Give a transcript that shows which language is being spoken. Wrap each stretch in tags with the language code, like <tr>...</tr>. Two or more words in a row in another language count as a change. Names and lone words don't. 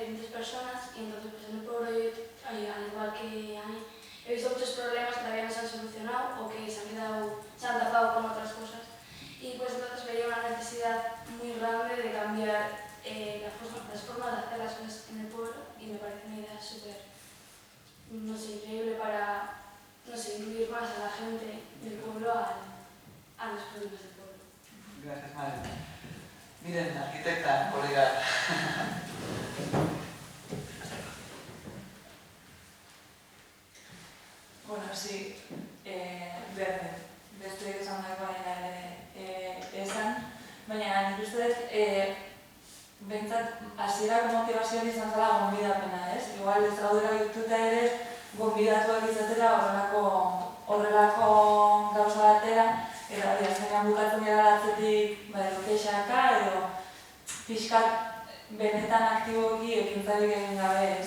<es>diferentes personas y entonces pues en el pueblo yo, al igual que a mí, he visto muchos problemas que todavía no se han solucionado o que se han tapado con otras cosas y pues entonces veía una necesidad muy grande de cambiar las formas de hacer las cosas en el pueblo y me parece una idea súper, no sé, increíble para, no sé, incluir más a la gente del pueblo a los problemas del pueblo. Gracias, Maren. Miren, arquitecta, colega. Bueno, sí,</es> <eu>beste esan dagoen esan, baina nik uste dut behintzat hasierako motivazioa izan zela gonbidapena, ez? Igual ez gaudera dituta ere gonbidatuak izatera horrelako gauza batera, eta azkenean bukatzen gara atzetik edo kexaka edo pixkat benetan aktiboki ekintzarik egin gabe, ez?</eu>